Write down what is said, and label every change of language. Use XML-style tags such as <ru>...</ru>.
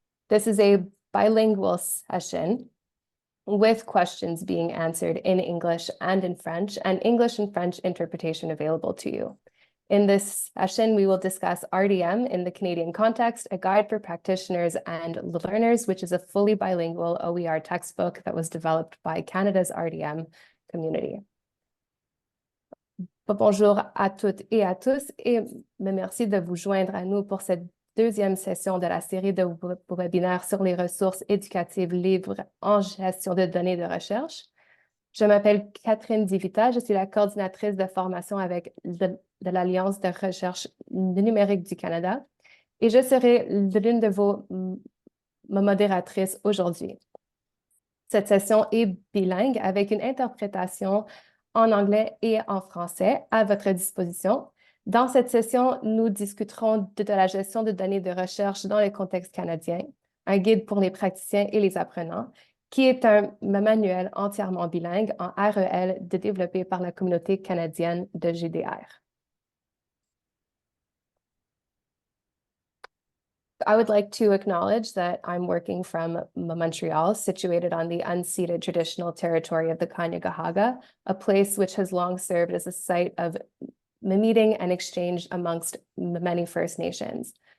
<en>This is a bilingual session with questions being answered in English and in French, and English and French interpretation available to you. In this session, we will discuss RDM in the Canadian context, a guide for practitioners and learners, which is a fully bilingual OER textbook that was developed by Canada's RDM community.</en> <fr>Bonjour à toutes et à tous, et merci de vous joindre à nous pour cette deuxième session de la série de webinaires sur les ressources éducatives libres en gestion de données de recherche. Je m'appelle Catherine DeVita, je suis la coordinatrice de formation avec de l'Alliance de recherche numérique du Canada et je serai l'une de vos modératrices aujourd'hui. Cette session est bilingue avec une interprétation en anglais et en français à votre disposition. Dans cette session, nous discuterons de la gestion de données de recherche dans le contexte canadien, un guide pour les praticiens et les apprenants, qui est un manuel entièrement bilingue en REL développé par la communauté canadienne de GDR.</fr> <en>I would like to acknowledge that I'm working from Montreal, situated on the unceded traditional territory of the Kanien'kehá:ka, a place which has long served as a site of meeting and exchange amongst many First Nations.</en>